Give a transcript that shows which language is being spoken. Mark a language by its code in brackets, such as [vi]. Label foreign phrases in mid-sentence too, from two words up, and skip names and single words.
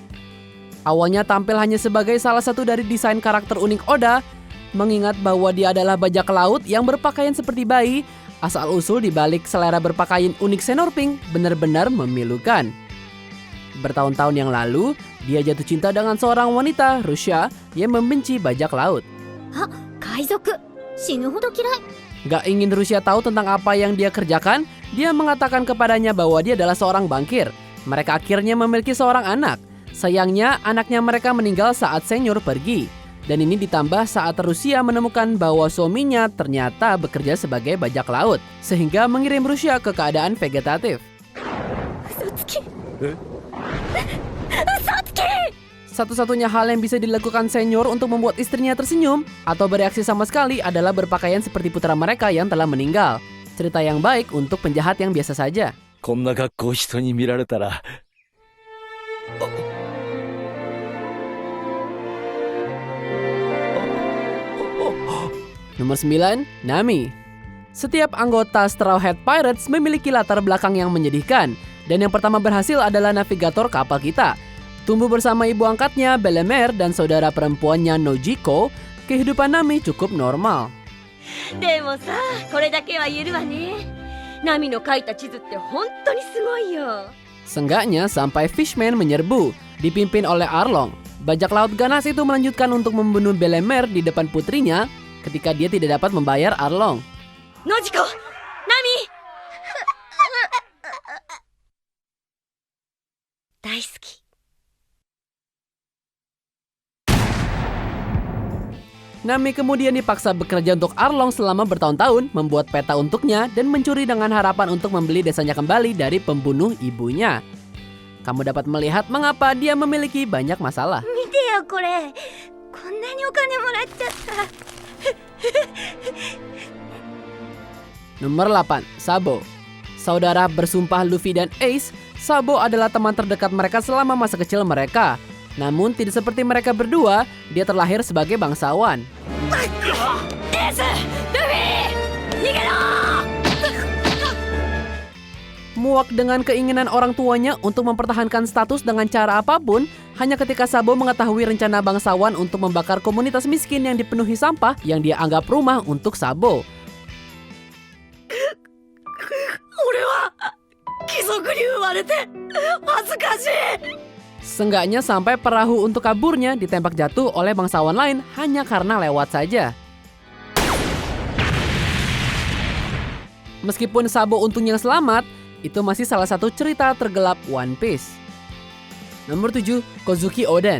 [id] Awalnya tampil hanya sebagai salah satu dari desain karakter unik Oda, mengingat bahwa dia adalah bajak laut yang berpakaian seperti bayi, asal-usul dibalik selera berpakaian unik Senior Pink benar-benar memilukan. Bertahun-tahun yang lalu, dia jatuh cinta dengan seorang wanita, Rusia, yang membenci bajak laut. [ja] あ、海賊死ぬほど嫌い。 [id] Gak ingin Rusia tahu tentang apa yang dia kerjakan, dia mengatakan kepadanya bahwa dia adalah seorang bangkir. Mereka akhirnya memiliki seorang anak. Sayangnya, anaknya mereka meninggal saat Senior pergi. Dan ini ditambah saat Rusia menemukan bahwa suaminya ternyata bekerja sebagai bajak laut, sehingga mengirim Rusia ke keadaan vegetatif. Satsuki. Satu-satunya hal yang bisa dilakukan Senior untuk membuat istrinya tersenyum atau bereaksi sama sekali adalah berpakaian seperti putra mereka yang telah meninggal. Cerita yang baik untuk penjahat yang biasa saja. [ja] こんな格好人に見られたら [id] Nomor 9, Nami. Setiap anggota Straw Hat Pirates memiliki latar belakang yang menyedihkan. Dan yang pertama berhasil adalah navigator kapal kita. Tumbuh bersama ibu angkatnya, Belemer, dan saudara perempuannya, Nojiko, kehidupan Nami cukup normal. [ja] でもさ、これだけは言えるわね。ナミの描いた地図って本当にすごいよ。 [id] Seenggaknya sampai Fishman menyerbu, dipimpin oleh Arlong. Bajak laut ganas itu melanjutkan untuk membunuh Belemer di depan putrinya ketika dia tidak dapat membayar Arlong. Nojiko, [ja] Nami. 大好き。 [id] Nami kemudian dipaksa bekerja untuk Arlong selama bertahun-tahun, membuat peta untuknya dan mencuri dengan harapan untuk membeli desanya kembali dari pembunuh ibunya. Kamu dapat melihat mengapa dia memiliki banyak masalah. [ja] 見てよこれ。こんなにお金もらっちゃった。 [id] Nomor 8, Sabo. Saudara bersumpah Luffy dan Ace, Sabo adalah teman terdekat mereka selama masa kecil mereka. Namun tidak seperti mereka berdua, dia terlahir sebagai bangsawan. [ja] Ace, Luffy, nigero! [id] Muak dengan keinginan orang tuanya untuk mempertahankan status dengan cara apapun, hanya ketika Sabo mengetahui rencana bangsawan untuk membakar komunitas miskin yang dipenuhi sampah yang dia anggap rumah untuk Sabo. [ja] 俺は貴族に生まれて恥ずかしい。 [id] Seenggaknya sampai perahu untuk kaburnya ditembak jatuh oleh bangsawan lain hanya karena lewat saja. Meskipun Sabo untungnya selamat, itu masih salah satu cerita tergelap One Piece. Nomor 7, Kozuki Oden.